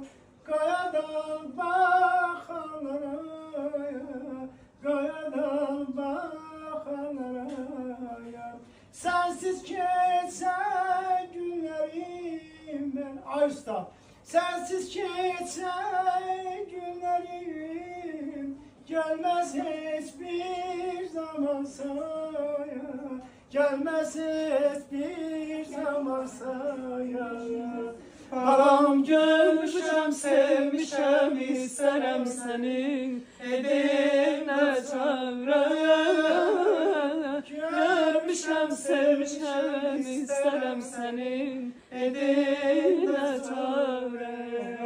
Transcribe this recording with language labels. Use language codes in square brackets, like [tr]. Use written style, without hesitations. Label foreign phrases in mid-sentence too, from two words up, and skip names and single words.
[az] Qayadan baxanlara, qayadan baxanlara. Sensiz keçən günlərim mən, ay usta. [tr] Sensiz [az] keçən günlərim [tr] gelmez hiçbir zaman saya, gelmez hiçbir zaman saya. [az] Balam görmüşəm, sevmişəm, istərəm səni, edim nə çarəyə. Görmüşəm, sevmişəm, istərəm səni, edim nə çarəyə.